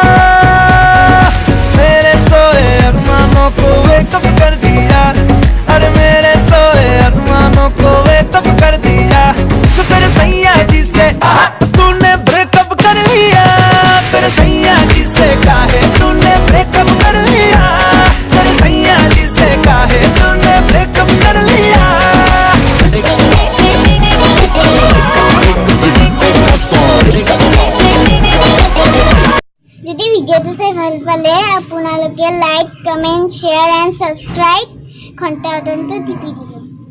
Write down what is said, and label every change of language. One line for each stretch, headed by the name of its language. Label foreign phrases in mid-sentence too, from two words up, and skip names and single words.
Hindi: मेरे सोए अरमानों को वेकअप कर दिया, अरे मेरे सोए अरमानों को वेकअप कर दिया। तो तेरे सैया जी से तूने ब्रेकअप कर लिया, तेरे सैया जी से काहे तूने ब्रेकअप कर लिया, तेरे सैया जी से काहे तूने ब्रेकअप कर लिया।
Assamese: যদি ভিডিওটো চাই ভাল পালে আপোনালোকে
English: like, comment, share and subscribe
Assamese: ঘণ্টা বটনটো টিপি দিব।